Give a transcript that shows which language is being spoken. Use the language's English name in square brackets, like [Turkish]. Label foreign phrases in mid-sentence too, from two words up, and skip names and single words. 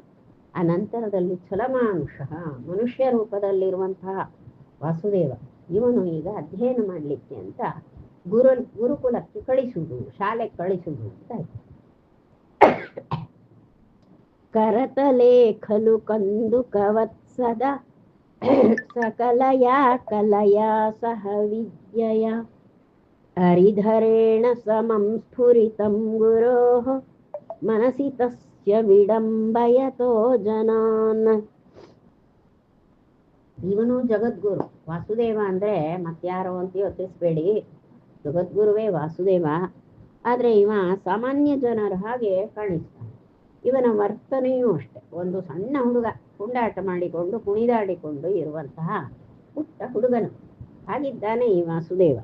[Kannada] ಆ ನಂತರದಲ್ಲಿ ಛಲಮಾನುಷಃ, ಮನುಷ್ಯ ರೂಪದಲ್ಲಿರುವಂತಹ ವಾಸುದೇವ ಇವನು ಈಗ ಅಧ್ಯಯನ ಮಾಡಲಿಕ್ಕೆ ಅಂತ ಗುರುಕುಲಕ್ಕೆ ಕಳಿಸುವುದು, ಶಾಲೆಗೆ ಕಳಿಸುವುದು ಅಂತ ಆಯ್ತು. [Sanskrit] ಕರತಲೆ ಖಲು ಕಂದು ಕವತ್ಸದ ಸಕಲಯಾ ಕಲಯಾ ಸಹ ವಿದ್ಯೆಯ ಹರಿಧರೇಣ ಸಮಂ ಸ್ಫುರಿತಂ ಗುರೋಃ ಮನಸಿ ತಸ್ಯ ವಿಡಂಬಯತೋ ಜನಾನ್. [Kannada] ಇವನು ಜಗದ್ಗುರು ವಾಸುದೇವ ಅಂದರೆ ಮತ್ಯಾರೋ ಅಂತ ಯೋಚಿಸ್ಬೇಡಿ, ಜಗದ್ಗುರುವೇ ವಾಸುದೇವ. ಆದರೆ ಇವ ಸಾಮಾನ್ಯ ಜನರ ಹಾಗೆ ಕಾಣಿಸ್ತಾನೆ. ಇವನ ವರ್ತನೆಯೂ ಅಷ್ಟೆ, ಒಂದು ಸಣ್ಣ ಹುಡುಗ ಕುಂಡಾಟ ಮಾಡಿಕೊಂಡು ಕುಣಿದಾಡಿಕೊಂಡು ಇರುವಂತಹ ಪುಟ್ಟ ಹುಡುಗನು ಹಾಗಿದ್ದಾನೆ ಈ ವಾಸುದೇವ.